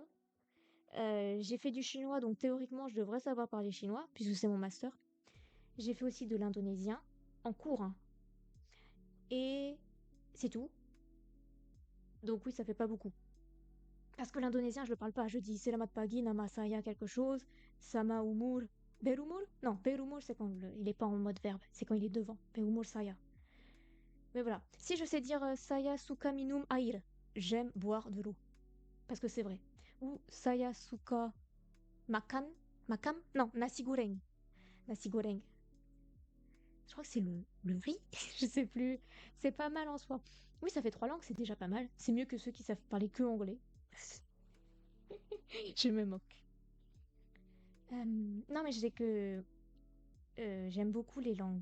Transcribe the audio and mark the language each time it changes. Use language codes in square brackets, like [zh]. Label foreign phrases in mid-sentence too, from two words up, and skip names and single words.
[fr] J'ai fait du chinois, donc théoriquement, je devrais savoir parler chinois, puisque c'est mon master. J'ai fait aussi de l'indonésien, en cours, hein. Et c'est tout. Donc oui, ça fait pas beaucoup. Parce que l'indonésien, je le parle pas. Je dis [id] selamat pagi, nama saya [fr] quelque chose, [id] sama umur, berumur. [fr] Non, berumur, c'est quand il est pas en mode verbe. C'est quand il est devant. [id] Berumur saya. [fr] Mais voilà. Si je sais dire [id] saya suka minum air, [fr] j'aime boire de l'eau. Parce que c'est vrai. Ou [id] saya suka makan, makam? [fr] Non, nasi goreng. Nasi goreng. Je crois que c'est le riz. Je sais plus. C'est pas mal en soi. Oui, ça fait 3 langues, c'est déjà pas mal. C'est mieux que ceux qui savent parler que anglais. Je me moque. Non, mais je sais que j'aime beaucoup les langues.